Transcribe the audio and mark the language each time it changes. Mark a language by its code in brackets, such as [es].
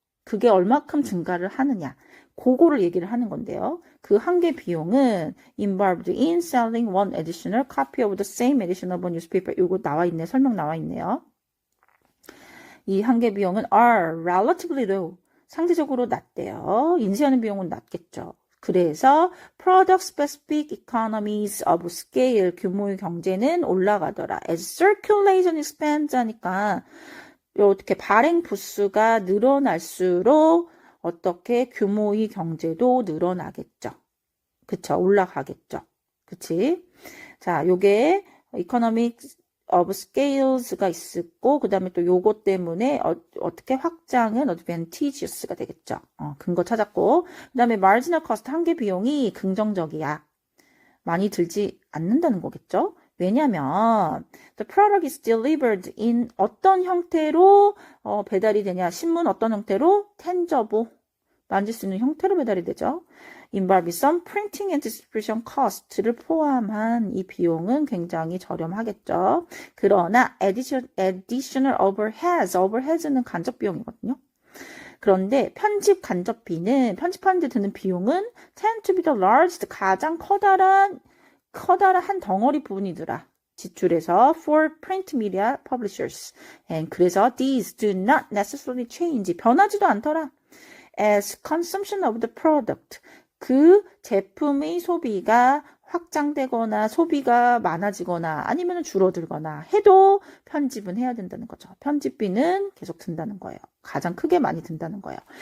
[ko] 그게 얼마큼 증가를 하느냐. 그거를 얘기를 하는 건데요. 그 한계 비용은 [en] involved in selling one additional copy of the same edition of a newspaper. [ko] 이거 설명 나와 있네요. 이 한계 비용은 [en] are relatively low. [ko] 상대적으로 낮대요. 인쇄하는 비용은 낮겠죠. [en] 그래서 product specific economies of scale [ko] 규모의 경제는 올라가더라. [en] as circulation expands [ko] 하니까 어떻게 발행 부수가 늘어날수록 어떻게 규모의 경제도 늘어나겠죠. 그쵸? 올라가겠죠. 그치? 자, 요게 economics of scales가 있었고 그 다음에 또 요거 때문에 어떻게 확장은 advantageous가 되겠죠. 근거 찾았고 그 다음에 marginal cost 한계 비용이 긍정적이야. 많이 들지 않는다는 거겠죠. 왜냐면 [en] the product is delivered in [ko] 어떤 형태로 배달이 되냐. 신문 어떤 형태로? tangible. 만질 수 있는 형태로 배달이 되죠. [en] involve some printing and distribution cost [ko] 를 포함한 이 비용은 굉장히 저렴하겠죠. 그러나 additional overheads는 간접 비용이거든요. 그런데 편집하는 데 드는 비용은 [en] tend to be the largest, [ko] 가장 커다란 한 덩어리 부분이더라. 지출에서 [en] for print media publishers. And [ko] 그래서 [en] these do not necessarily change. [ko] 변하지도 않더라. [en] As consumption of the product. [ko] 그 제품의 소비가 확장되거나 소비가 많아지거나 아니면 줄어들거나 해도 편집은 해야 된다는 거죠. 편집비는 계속 든다는 거예요. 가장 크게 많이 든다는 거예요.